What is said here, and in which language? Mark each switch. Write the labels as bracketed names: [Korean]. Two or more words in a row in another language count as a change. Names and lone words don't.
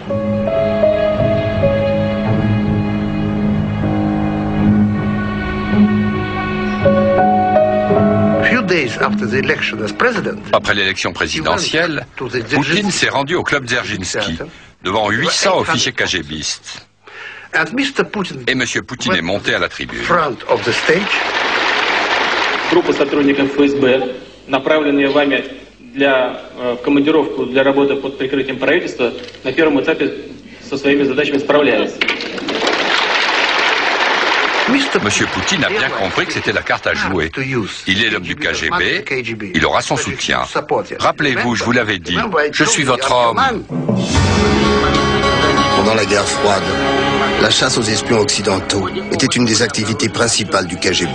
[French] Après l'élection présidentielle, Poutine s'est rendu au club Dzerzhinsky, devant 800 officiers KGBistes. Et M. Poutine est monté à la tribune. [Russian] Группа сотрудников ФСБ, направленные вами в командировку для работы под прикрытием правительства, на первом этапе со своими задачами справляется. [French] Monsieur Poutine a bien compris que c'était la carte à jouer. Il est l'homme du KGB, il aura son soutien. Rappelez-vous, je vous l'avais dit, je suis votre homme. Pendant la guerre froide, la chasse aux espions occidentaux était une des activités principales du KGB.